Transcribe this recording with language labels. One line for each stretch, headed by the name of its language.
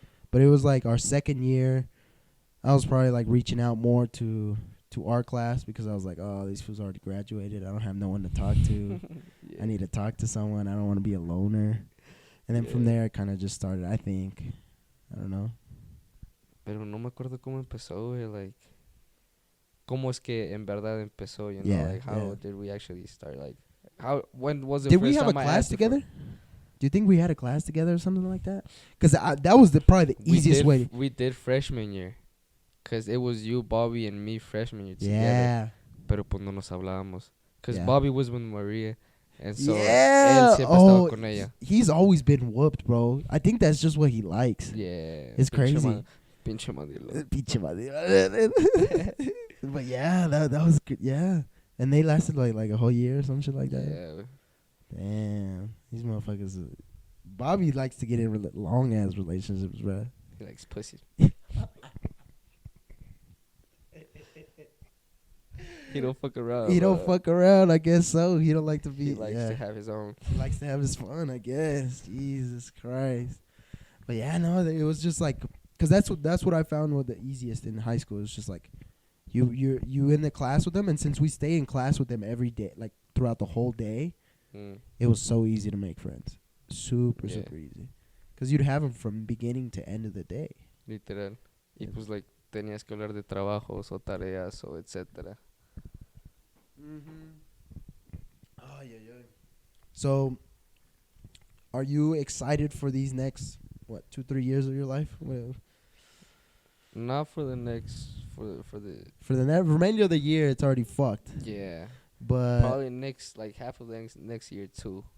English: But it was like our second year. I was probably like reaching out more to our class because I was like, oh, these fools already graduated. I don't have no one to talk to. I need to talk to someone. I don't want to be a loner. And then from there, it kind of just started, I think. I don't know.
Spanish: Pero no me acuerdo cómo empezó, güey. Like, cómo es que en verdad empezó,
English: you know? Like, how did we actually start? Like, when was the first time I asked? Did we have a class together? Do you think we had a class together or something like that? Because that was probably the easiest way. We did freshman year. Because it was you, Bobby, and me freshman year together. Yeah.
Spanish: Pero pues no nos hablábamos.
English: Because Bobby was with Maria. And so
Spanish: él siempre estaba con ella.
English: He's always been whooped, bro. I think that's just what he likes. Yeah. It's crazy.
Spanish: Pinche Madilo. Pinche Madilo.
English: But yeah, that was good. Yeah. And they lasted like a whole year or some shit like that. Yeah. Damn. These motherfuckers. Bobby likes to get in long-ass relationships, bro. He likes pussy. He don't fuck around. He don't fuck around, I guess so. He don't like to be. He likes to have his own. He likes to have his fun, I guess. Jesus Christ. But yeah, no, it was just like, because that's what I found was the easiest in high school. It's just like, you in the class with them, and since we stay in class with them every day, like throughout the whole day, it was so easy to make friends. Super easy. Because you'd have them from beginning to end of the day. Literal.
Spanish: Y pues like tenías que hablar de trabajos o tareas o etcétera.
English: Mm-hmm. Oh, yeah. So, are you excited for these next 2-3 years of your life? Well, Not for the next for the for the remainder of the year, it's already fucked. yeah. But Probably next like half of the next year too.